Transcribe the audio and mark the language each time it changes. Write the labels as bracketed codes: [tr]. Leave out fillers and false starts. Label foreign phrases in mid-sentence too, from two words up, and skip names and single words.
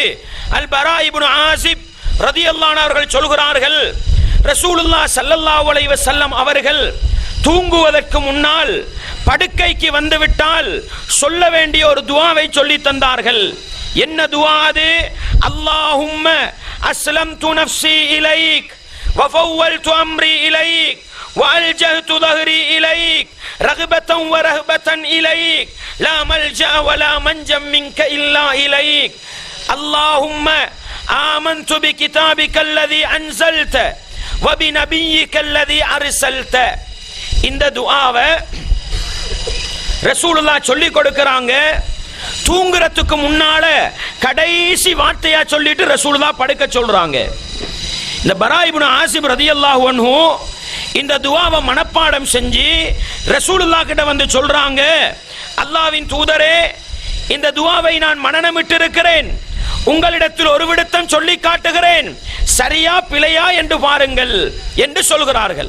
[ta] அல் பரா இப்னு ஆசிப் [ar] رضي الله عنه [ta] அவர்கள் சொல்கிறார்கள், ரசூலுல்லாஹ் [ar] صلى الله عليه وسلم [ta] அவர்கள் தூங்குவதற்கு முன்னால் படுக்கைக்கு வந்துவிட்டால் சொல்ல வேண்டிய ஒரு துஆவை சொல்லி தந்தார்கள். என்ன துஆ அது? [ar] اللهم أسلمت نفسي إليك وفوضت أمري إليك وألجأت ظهري إليك رغبة ورهبة إليك لا ملجأ ولا منجا منك إلا إليك اللهم آمنت بكتابك الذي أنزلت وبنبيك الذي أرسلت. [ta] இந்த துஆவை ரசூலுல்லாஹ் சொல்லி கொடுக்கறாங்க. தூங்குறதுக்கு முன்னால கடைசி வார்த்தையா சொல்லிட்டு ரசூலுல்லாஹ் படுக்க சொல்றாங்க. இந்த பரா இப்னு ஆசிப் [ar] رضي الله عنه [ta] இந்த துஆவை மனப்பாடம் செஞ்சு ரசூலுல்லாஹ் கிட்ட வந்து சொல்றாங்க, அல்லாஹ்வின் தூதரே, இந்த துஆவை நான் மனனமிட்டு இருக்கிறேன், உங்களிடத்தில் ஒரு விடத்தம் சொல்லி காட்டுகிறேன், சரியா பிழையா என்று பாருங்கள் என்று சொல்கிறார்கள்.